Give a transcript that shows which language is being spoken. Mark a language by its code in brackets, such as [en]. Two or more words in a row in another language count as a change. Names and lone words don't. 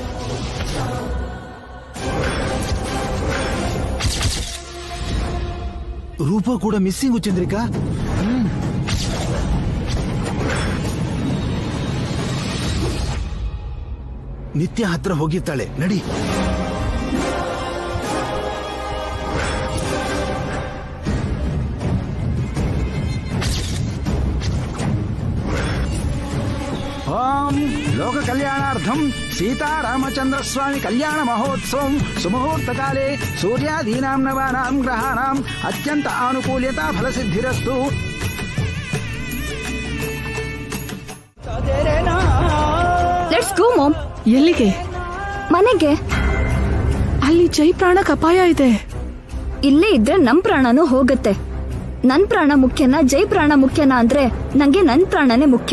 [kn] ರೂಪ ಕೂಡ ಮಿಸ್ಸಿಂಗು ಚಂದ್ರಿಕಾ. ನಿತ್ಯ ಹತ್ರ ಹೋಗಿರ್ತಾಳೆ, ನಡಿ. [sa] ओम लोक कल्याणार्थम सीतारामचंद्र स्वामी कल्याण महोत्सव सुमुहूर्त काले सूर्यादीनां नवानां ग्रहाणां अत्यंत आनुकूल्यता फलसिद्धिरस्तु। [en] Let's go Mom. [kn] ಎಲ್ಲಿಗೆ? ಮನೆಗೆ. ಅಲ್ಲಿ ಜೈ ಪ್ರಾಣಕ್ ಅಪಾಯ ಇದೆ. ಇಲ್ಲೇ ಇದ್ರೆ ನಮ್ ಪ್ರಾಣನೂ ಹೋಗುತ್ತೆ. ನನ್ ಪ್ರಾಣ ಮುಖ್ಯನಾ ಜೈ ಪ್ರಾಣ ಮುಖ್ಯನಾ ಅಂದ್ರೆ ನಂಗೆ ನನ್ ಪ್ರಾಣನೇ ಮುಖ್ಯ.